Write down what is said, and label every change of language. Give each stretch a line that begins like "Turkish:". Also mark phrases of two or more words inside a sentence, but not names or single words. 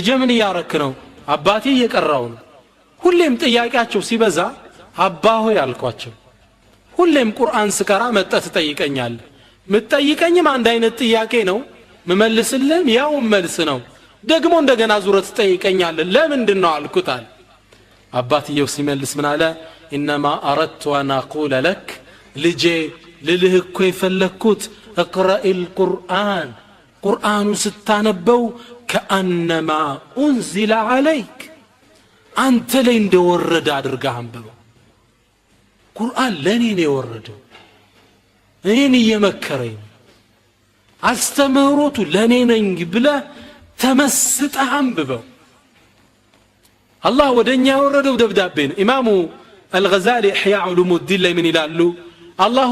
Amharic: ምን እያረክ ነው አባቴ እየቀራው ነው ሁሌም ጥያቄያቸው ሲበዛ አባ ሆይ አልኳቸው ሁሌም ቁርአን ስቀራ መጣ ትጠይቀኛል ምትጠይቀኝም አንድ አይነት ጥያቄ ነው መመልስልህም ያው መልስ ነው ደግሞ እንደገና ዙረት ትጠይቀኛል ለምንድነው አልኩታል አባትየው ሲመልስ ምን አለ
Arabic: انما اردت ان اقول لك
Amharic: ልጄ ልልህ እኮ የፈለኩት
Arabic: اقرأ القرآن
Amharic: ቁርአኑ ስታነበው
Arabic: كأنما انزل عليك
Amharic: አንተ ላይ እንደወረደ አድርገህ አንብበው ቁርአን ለኔ ነው የወረደው እኔን እየመከረኝ አስተምህሮቱ ለኔ ነኝ ብለህ ተመስጠህ አንብበው አላህ ወደኛ ያወረደው ደብዳቤ ነው ኢማሙ አልገዛሊ ኢሕያ ዑሉሙዲን ላይ ምን ይላሉ አላሁ